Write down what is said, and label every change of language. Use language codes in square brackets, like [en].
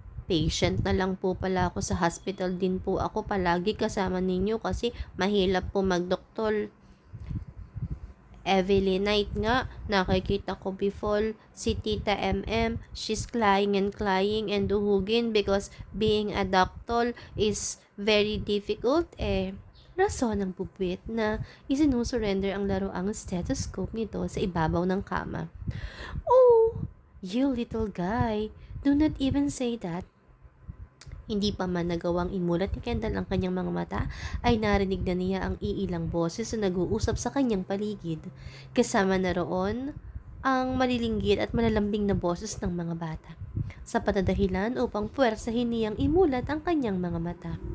[tl] Patient na lang po pala ako sa hospital din po ako palagi kasama ninyo kasi mahirap po magdoktor. [en] Every night nga, [tl] nakikita ko [en] before si Tita MM, she's crying and duhugin because being a doctor is very difficult. [tl] Rason ng pupuwit na isinusurrender ang laroang stethoscope nito sa ibabaw ng kama. Oh, [en] You little guy, do not even say that. [tl] Hindi pa man nagawang imulat ni Kendall ang kanyang mga mata, ay narinig na niya ang iilang boses na nag-uusap sa kanyang paligid. Kasama na roon ang malilinggit at malalambing na boses ng mga bata. Sa patadahilan upang puwersahin niyang imulat ang kanyang mga mata.